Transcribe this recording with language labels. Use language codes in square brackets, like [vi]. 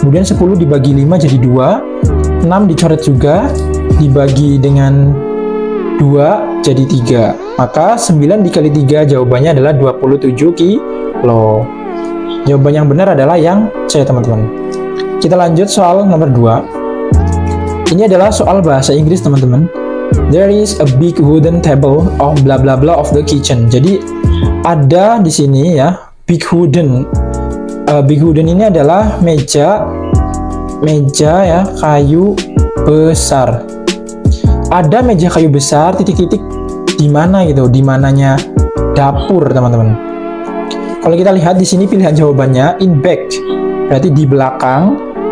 [id] Kemudian 10 dibagi 5 jadi 2. 6 dicoret juga, dibagi dengan 2 jadi 3. Maka 9 dikali 3 jawabannya adalah 27 kilo. Jawaban yang benar adalah yang C teman-teman. Kita lanjut soal nomor 2. Ini adalah soal bahasa Inggris teman-teman. [en] There is a big wooden table of blah blah blah of the kitchen. [id] Jadi ada di sini ya big wooden. Big wooden ini adalah meja ya, kayu besar. Ada meja kayu besar titik-titik di mana gitu, di mananya dapur teman-teman. Kalau kita lihat di sini pilihan jawabannya in back, berarti di belakang.